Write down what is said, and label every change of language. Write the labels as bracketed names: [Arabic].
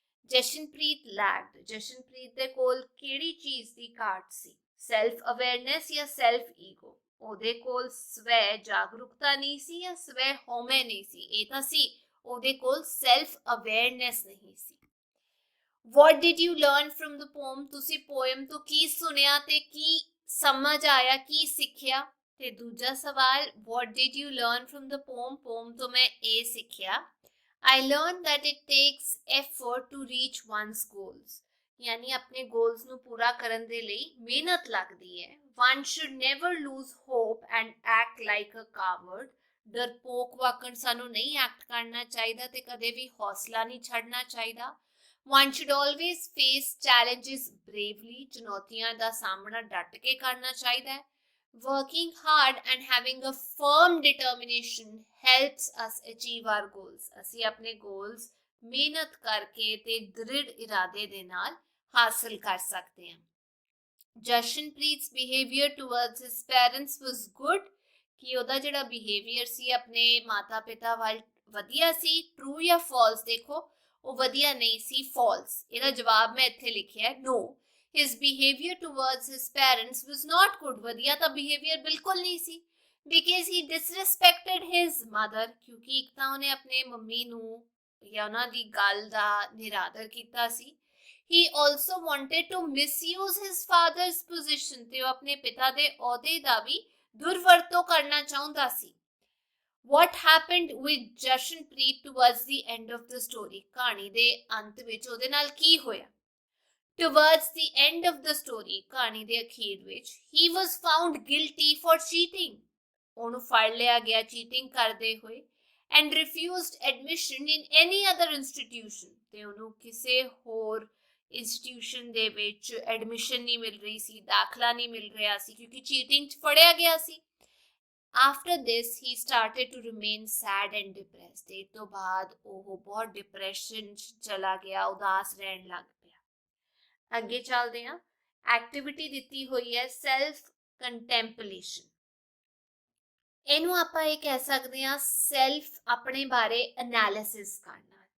[Punjabi] Jashanpreet lacked, Jashanpreet ਦੇ ਕੋਲ ਕਿਹੜੀ ਚੀਜ਼ ਦੀ ਘਾਟ ਸੀ, ਸੈਲਫ ਅਵੇਅਰਨੈਸ ਜਾਂ ਸੈਲਫ ਈਗੋ, ਉਹਦੇ ਕੋਲ ਸਵੈ ਜਾਗਰੂਕਤਾ ਨਹੀਂ ਸੀ ਜਾਂ ਸਵੈ ਹਉਮੈ ਨਹੀਂ ਸੀ, ਇਹ ਤਾਂ ਸੀ ਉਹਦੇ ਕੋਲ ਸੈਲਫ ਅਵੇਅਰਨੈਸ ਨਹੀਂ ਸੀ। [English] What did you learn from the poem, [Punjabi] ਤੁਸੀਂ ਪੋਇਮ ਤੋਂ ਕੀ ਸੁਣਿਆ ਤੇ ਕੀ ਸਮਝ ਆਇਆ, ਕੀ ਸਿੱਖਿਆ। ਤੇ ਦੂਜਾ ਸਵਾਲ, [English] what did you learn from the poem, [Punjabi] ਪੋਮ ਤੋਂ ਮੈਂ ਇਹ ਸਿੱਖਿਆ। [English] I learned that it takes effort to reach one's goals, [Hindi] यानी अपने गोल्स [Punjabi] ਨੂੰ ਪੂਰਾ ਕਰਨ ਦੇ ਲਈ ਮਿਹਨਤ ਲੱਗਦੀ ਹੈ। [English] One should never lose hope and act like a coward। [Punjabi] ਡਰਪੋਕ ਵਾਕਣ ਸਾਨੂੰ ਨਹੀਂ ਐਕਟ ਕਰਨਾ ਚਾਹੀਦਾ ਤੇ ਕਦੇ ਵੀ ਹੌਸਲਾ ਨਹੀਂ ਛੱਡਣਾ ਚਾਹੀਦਾ। [English] One should always face challenges bravely। [Punjabi] ਚੁਣੌਤੀਆਂ ਦਾ ਸਾਹਮਣਾ ਡਟ ਕੇ ਕਰਨਾ ਚਾਹੀਦਾ ਹੈ। [English] Working hard and having a firm determination helps us achieve our goals। [Punjabi] ਅਸੀਂ ਆਪਣੇ goals ਮਿਹਨਤ ਕਰਕੇ ਤੇ ਦ੍ਰਿੜ ਇਰਾਦੇ ਦੇ ਨਾਲ ਹਾਸਲ ਕਰ ਸਕਦੇ ਹਾਂ। [English] Jashanpreet's behavior towards his parents was good। [Punjabi] ਕਿ ਉਹਦਾ ਜਿਹੜਾ ਬਿਹੇਵੀਅਰ ਸੀ ਆਪਣੇ ਮਾਤਾ ਪਿਤਾ ਵੱਲ ਵਧੀਆ ਸੀ। ਟਰੂ ਜਾਂ ਫਾਲਸ? ਦੇਖੋ ਉਹ ਵਧੀਆ ਨਹੀਂ ਸੀ, ਫਾਲਸ। ਇਹਦਾ ਜਵਾਬ ਮੈਂ ਇੱਥੇ ਲਿਖਿਆ ਨੋ। [English] His behavior towards his parents was not good। [Punjabi] ਵਧੀਆ ਤਾਂ ਬਿਹੇਵੀਅਰ ਬਿਲਕੁਲ ਨਹੀਂ ਸੀ। [English] Because he disrespected his mother। [Punjabi] ਕਿਉਂਕਿ ਇੱਕ ਤਾਂ ਉਹਨੇ ਆਪਣੇ ਮੰਮੀ ਨੂੰ ਜਾਂ ਉਹਨਾਂ ਦੀ ਗੱਲ ਦਾ ਨਿਰਾਦਰ ਕੀਤਾ ਸੀ। [English] He also wanted to misuse his father's position। [Punjabi] ਤੇ ਉਹ ਆਪਣੇ ਪਿਤਾ ਦੇ ਅਹੁਦੇ ਦਾ ਵੀ ਦੁਰਵਰਤੋਂ ਕਰਨਾ ਚਾਹੁੰਦਾ ਸੀ। [English] What happened with Jashanpreet towards the end of the story? [Punjabi] ਕਹਾਣੀ ਦੇ ਅੰਤ ਵਿੱਚ ਉਹਦੇ ਨਾਲ ਕੀ ਹੋਇਆ? [English] Towards the end of the story, [Punjabi] ਕਹਾਣੀ ਦੇ ਅਖੀਰ ਵਿੱਚ, [English] he was found guilty for cheating। [Punjabi] ਉਹਨੂੰ ਫੜ ਲਿਆ ਗਿਆ ਚੀਟਿੰਗ ਕਰਦੇ ਹੋਏ। [English] And refused admission in any other institution। [Punjabi] ਤੇ ਉਹਨੂੰ ਕਿਸੇ ਹੋਰ ਇੰਸਟੀਟਿਊਸ਼ਨ ਦੇ ਵਿੱਚ ਐਡਮਿਸ਼ਨ ਨਹੀਂ ਮਿਲ ਰਹੀ ਸੀ, ਦਾਖਲਾ ਨਹੀਂ ਮਿਲ ਰਿਹਾ ਸੀ ਕਿਉਂਕਿ ਚੀਟਿੰਗ 'ਚ ਫੜਿਆ ਗਿਆ ਸੀ। After this, he started to remain sad and depressed। ਇਸ ਤੋਂ ਬਾਅਦ ਉਹ ਬਹੁਤ ਡਿਪਰੈਸ਼ਨ 'ਚ ਚਲਾ ਗਿਆ, ਉਦਾਸ ਰਹਿਣ ਲੱਗ ਪਿਆ। ਅੱਗੇ ਚੱਲਦੇ ਹਾਂ। ਐਕਟੀਵਿਟੀ ਦਿੱਤੀ ਹੋਈ ਹੈ ਸੈਲਫ ਕੰਟੈਂਪਲੇਸ਼ਨ। ਇਹਨੂੰ ਆਪਾਂ ਇਹ ਕਹਿ ਸਕਦੇ ਹਾਂ ਸੈਲਫ ਆਪਣੇ ਬਾਰੇ ਐਨਾਲਿਸਿਸ ਕਰਨਾ।